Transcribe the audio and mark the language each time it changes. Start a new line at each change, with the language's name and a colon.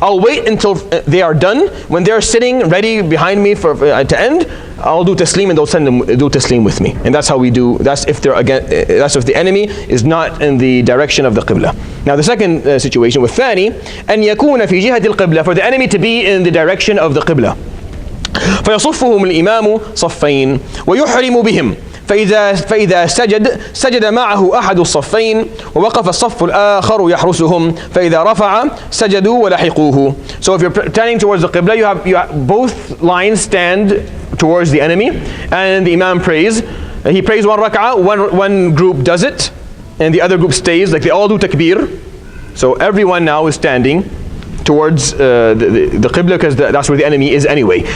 English: I'll wait until they are done. When they're sitting ready behind me to end, I'll do taslim, and they'll do taslim with me. And that's how we do. That's if the enemy is not in the direction of the Qibla. Now the second situation with
Arabic: ثاني أن يكون في جهة القبلة,
English: for the enemy to be in the direction of the Qibla.
Arabic: فيصفهم الإمام صفين ويحرم بهم. فإذا سجد معه أحد الصفين ووقف الصف الآخر يحرسهم فإذا رفع سجدوا ولحقوه.
English: So if you're turning towards the Qibla, you have both lines stand towards the enemy, and the Imam prays. He prays one rak'ah, one group does it, and the other group stays, like they all do takbir. So everyone now is standing towards the Qibla, because that's where the enemy is anyway.